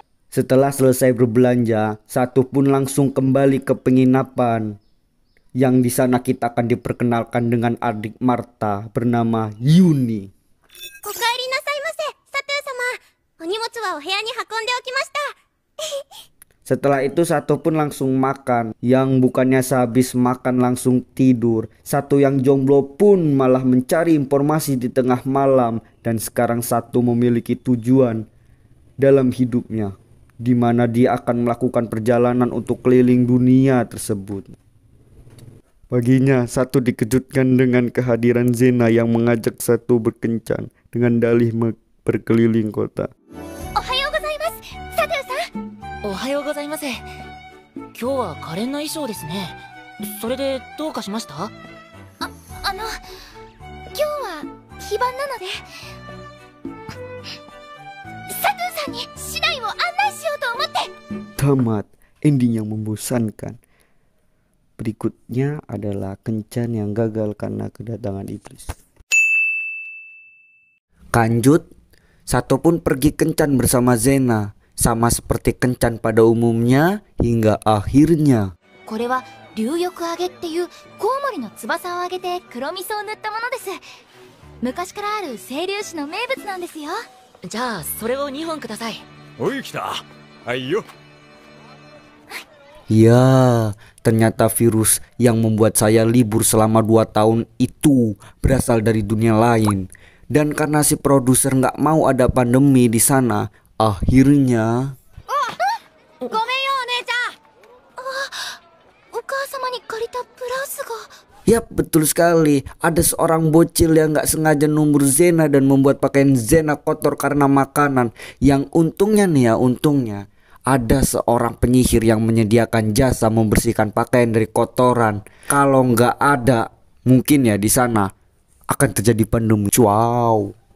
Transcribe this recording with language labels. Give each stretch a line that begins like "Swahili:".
Indonesian: Setelah selesai berbelanja, Satu pun langsung kembali ke penginapan. Yang di sana kita akan diperkenalkan dengan adik Marta bernama Yuni.
Japanese: おかえりなさいませ、サトゥー様。お荷物はお部屋に運んでおきました。
Indonesian: Setelah itu Satu pun langsung makan. Yang bukannya sehabis makan langsung tidur. Satu yang jomblo pun malah mencari informasi di tengah malam. Dan sekarang Satu memiliki tujuan dalam hidupnya, di mana dia akan melakukan perjalanan untuk keliling dunia tersebut. Paginya Satu dikejutkan dengan kehadiran Zena yang mengajak Satu berkencan dengan dalih berkeliling kota.
Japanese: おはようございます、サトゥーさん。おはようございます。今日は可憐な衣装ですね。それでどうかしました？今日は非番なので、サトゥーさんに市内を案内しようと思って。
Indonesian: Tamat, ending yang membosankan. Berikutnya adalah kencan yang gagal karena kedatangan iblis. Kanjut, Satu pun pergi kencan bersama Zena, sama seperti kencan pada umumnya hingga akhirnya.
Japanese: これは龍翼揚げっていうコウモリの翼を揚げて黒味噌を塗ったものです。昔からある清流市の名物なんですよ。じゃあそれを2本ください。おい来た。はいよ。
Indonesian: Ya, ternyata virus yang membuat saya libur selama 2 tahun itu berasal dari dunia lain. Dan karena si produser nggak mau ada pandemi di sana, akhirnya...
Japanese: ごめんよ、お姉ちゃん。お母様に借りたブラウスが。
Indonesian: Yap, betul sekali. Ada seorang bocil yang nggak sengaja numur Zena dan membuat pakaian Zena kotor karena makanan. Yang untungnya nih ya, untungnya ada seorang penyihir yang menyediakan jasa membersihkan pakaian dari kotoran. Kalau nggak ada, mungkin ya di sana akan terjadi pandemi. Wow.